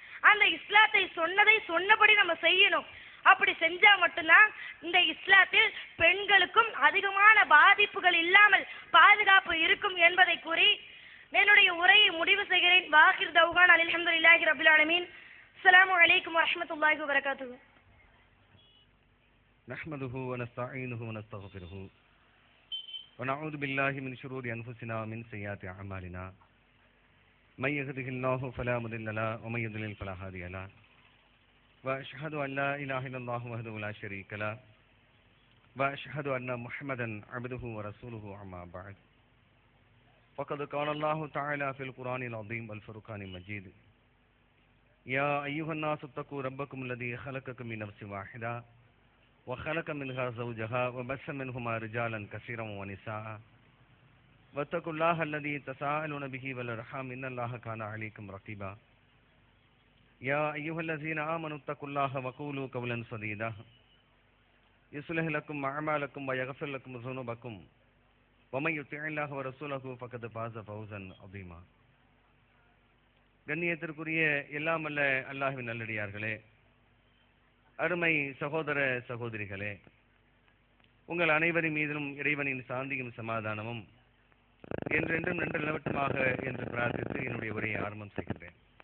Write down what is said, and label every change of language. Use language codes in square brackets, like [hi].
[ta] அந்த இஸ்லாத்தை சொன்னதை சொன்னபடி நம்ம செய்யணும். அப்படி செஞ்சா மட்டும்தான் இந்த இஸ்லாத்தில் பெண்களுக்கும் அதிகமான பாதிப்புகள் இல்லாமல் பாதுகாப்பு இருக்கும் என்பதை கூறி என்னுடைய உரையை முடிவு செய்கிறேன். [ar] வாஹிர் தௌகான் அல்ஹம்துலில்லாஹி ரப்பில் ஆலமீன். அஸ்ஸலாமு அலைக்கும் வரஹ்மத்துல்லாஹி வபரகாத்துஹு. نحمده ونستعينه ونستغفره ونعوذ بالله من شرور أنفسنا ومن سيئات أعمالنا من يهده الله فلا مضل له ومن يضلل فلا هادي له وأشهد أن لا إله إلا الله وحده لا شريك له وأشهد أن محمدا عبده ورسوله أما بعد فقد قال الله تعالى في القرآن العظيم والفرقان المجيد يا أيها الناس اتقوا ربكم الذي خلقكم من نفس واحدة وخلق منها زوجها وبث منهما رجالا كثيرا ونساء واتقوا الله الذي تساءلون به والأرحام إن الله كان عليكم رقيبا يا أيها الذين آمنوا اتقوا الله وقولوا قولا سديدا يصلح لكم أعمالكم ويغفر لكم ذنوبكم ومن يطع الله ورسوله فقد فاز فوزا عظيما. [ta] கண்ணியத்திற்குரிய எல்லாம் அல்ல அல்லாஹ்வின் நல்லடியார்களே, அருமை சகோதர சகோதரிகளே, உங்கள் அனைவரின் மீதிலும் இறைவனின் சாந்தியும் சமாதானமும் என்றென்றும் நின்று நிலவட்டுமாக என்று பிரார்த்தித்து என்னுடைய உரையை ஆரம்பம் செய்கின்றேன்.